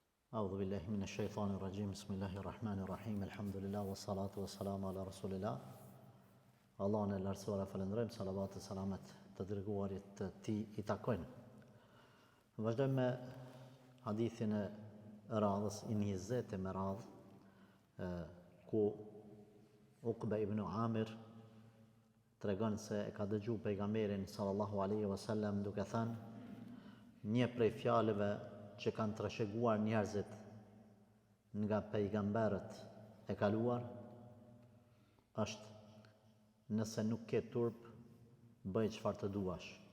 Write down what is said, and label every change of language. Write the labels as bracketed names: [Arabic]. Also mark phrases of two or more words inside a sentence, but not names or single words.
[Arabic] أعوذ بالله من الشيطان الرجيم بسم الله الرحمن الرحيم الحمد لله والصلاة والسلام على رسول الله [Albanian] Allahun e lartësuar e falenderojmë, salavat e salamet të dërguarit të tij I takojnë. Vazhdojmë me hadithin e radhës I 20 me radhë, ku Uqba ibn Amir tregon se e ka dëgju pejgamberin [Arabic] صلى الله عليه وسلم [Albanian] duke thënë një prej fjalëve që kanë trashëguar njerëzit nga pejgamberët e kaluar është nëse nuk ke turp, bëj çfarë të duash.